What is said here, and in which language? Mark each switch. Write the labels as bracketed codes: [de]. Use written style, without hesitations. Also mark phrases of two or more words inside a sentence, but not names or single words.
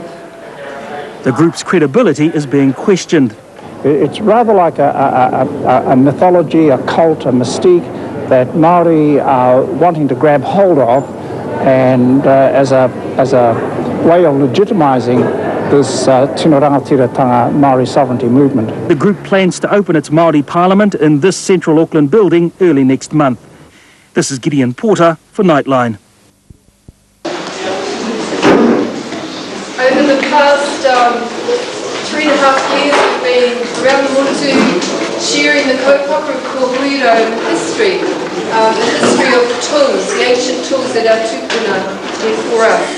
[en] The group's credibility is being questioned. It's rather like a mythology, a cult, a mystique that Māori are wanting to grab hold of, and as a way of legitimising this [mi] tino rangatiratanga [en] Māori sovereignty movement. The group plans to open its Māori Parliament in this central Auckland building early next month. This is Gideon Porter for Nightline. Over the past 3.5 years, we've been around the Motu sharing the kaupapa of Ko Huiarau history, the history of tools, the ancient tools that our tupuna did for us.